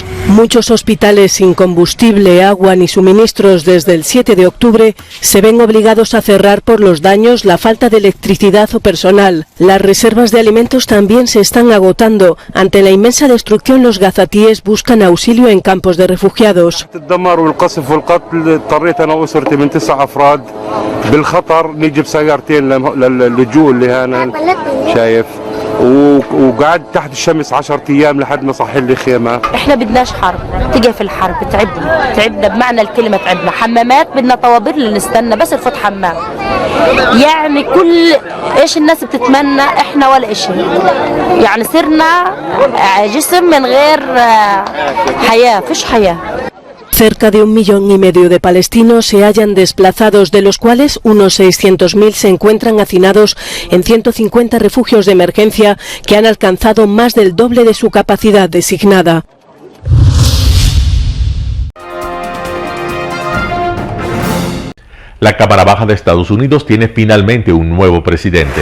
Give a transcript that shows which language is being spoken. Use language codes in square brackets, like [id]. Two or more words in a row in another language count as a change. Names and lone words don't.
[es] Muchos hospitales sin combustible, agua ni suministros desde el 7 de octubre se ven obligados a cerrar por los daños, la falta de electricidad o personal. Las reservas de alimentos también se están agotando. Ante la inmensa destrucción, los gazatíes buscan auxilio en campos de refugiados. [ar] وقعد تحت الشمس 10 ايام لحد ما صح لي خيمه. احنا بدناش حرب، تقف الحرب تعبنا بمعنى الكلمه، تعبنا حمامات بدنا طوابير اللي نستنى بس نفوت حمام. يعني كل ايش الناس بتتمنى احنا ولا شيء. يعني صرنا جسم من غير حياه، فيش حياه. [es] Cerca de 1,5 millones de palestinos se hallan desplazados, de los cuales unos 600.000 se encuentran hacinados en 150 refugios de emergencia que han alcanzado más del doble de su capacidad designada. La Cámara Baja de Estados Unidos tiene finalmente un nuevo presidente.